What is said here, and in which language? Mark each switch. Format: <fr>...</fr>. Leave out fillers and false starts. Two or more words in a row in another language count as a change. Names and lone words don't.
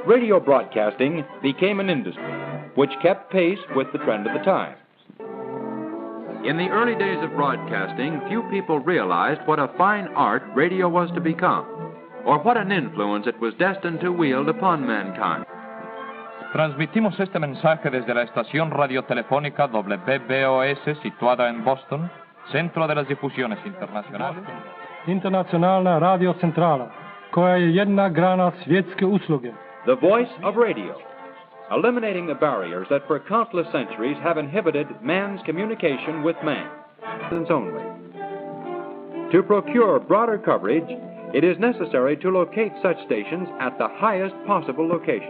<en>Radio broadcasting became an industry which kept pace with the trend of the times. In the early days of broadcasting, few people realized what a fine art radio was to become, or what an influence it was destined to wield upon mankind.</en> <es>Transmitimos este mensaje desde la estación radiotelefónica WBOS situada en Boston, centro de las difusiones internacionales.</es> <hr>Internacionalna radiocentrala, koja je jedna grana svjetske usluge.</hr> <en>The voice of radio, eliminating the barriers that for countless centuries have inhibited man's communication with man, only. To procure broader coverage, it is necessary to locate such stations at the highest possible location.</en>